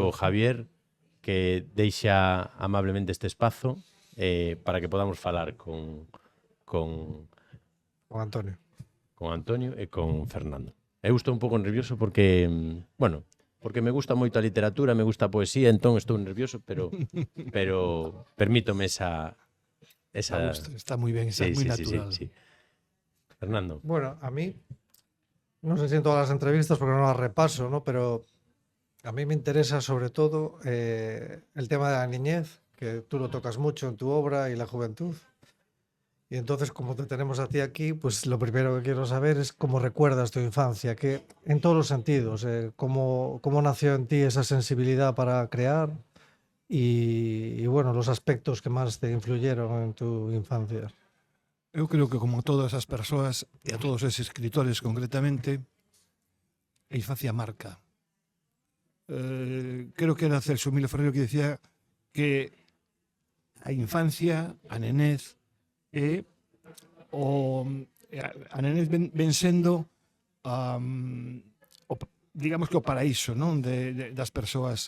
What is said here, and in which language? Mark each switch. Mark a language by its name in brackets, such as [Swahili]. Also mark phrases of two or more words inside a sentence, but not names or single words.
[Galician] amigo Javier, que deixa amablemente este espazo para que podamos falar con Con Antonio. Antonio e con Fernando. Eu estou un pouco nervioso porque, porque me gusta moito a literatura, me gusta a poesía, entón estou nervioso, pero permítome esa [Spanish] A gusto, está muy bien, está sí, muy sí, sí, sí, natural. sí. Fernando. Bueno, a mí, no sé si en todas las entrevistas porque no las repaso, ¿no? Pero a mí me interesa sobre todo el tema de la niñez, que tú lo tocas mucho en tu obra y la juventud. Y entonces, como te tenemos a ti aquí, pues lo primero que quiero saber es cómo recuerdas tu infancia, que en todos los sentidos, cómo nació en ti esa sensibilidad para crear y bueno, los aspectos que más te influyeron en tu infancia. [Galician] Eu creo que como a todas as persoas e a todos eses escritores concretamente, a infancia marca. Creo que era Celso Milo Ferreiro que decía que a infancia, a nenez, é a nenez ven sendo digamos que o paraíso, non, das persoas.